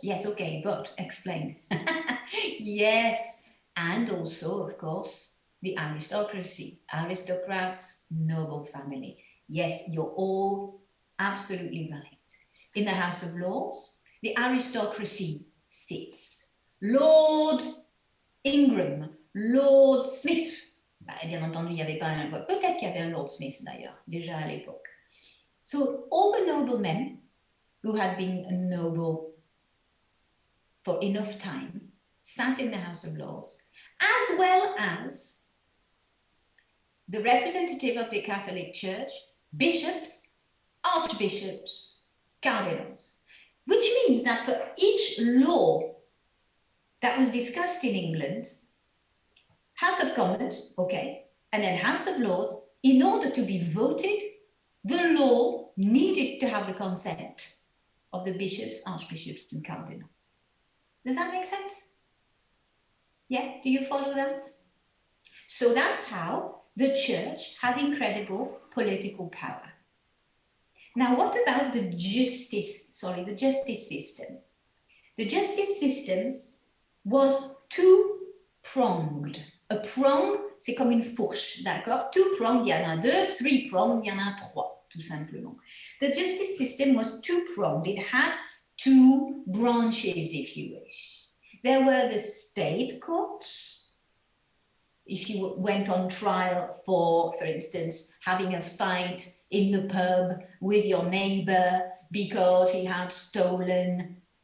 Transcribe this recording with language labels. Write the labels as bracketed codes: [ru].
[en] Yes, okay, but explain. Yes, and also, of course, the aristocracy. Aristocrats, noble family. Yes, you're all absolutely right. In the House of Lords, the aristocracy sits. Lord Ingram, Lord Smith. [fr] Bien entendu, il n'y avait pas un... Peut-être qu'il y avait un Lord Smith d'ailleurs, déjà à l'époque. [en] So all the noblemen who had been noble for enough time sat in the House of Lords, as well as the representative of the Catholic Church, bishops, archbishops, cardinals, which means that for each law that was discussed in England, House of Commons, okay, and then House of Lords, in order to be voted, the law needed to have the consent of the bishops, archbishops, and cardinals. Does that make sense? Yeah, do you follow that? So that's how the church had incredible political power. Now, what about the justice system? The justice system was two-pronged. A prong, [fr] c'est comme une fourche, d'accord? Two-pronged, il y en a deux, three-pronged, il y en a trois, tout simplement. [en] The justice system was two-pronged. It had two branches, if you wish. There were the state courts. If you went on trial for instance, having a fight in the pub with your neighbor because he had stolen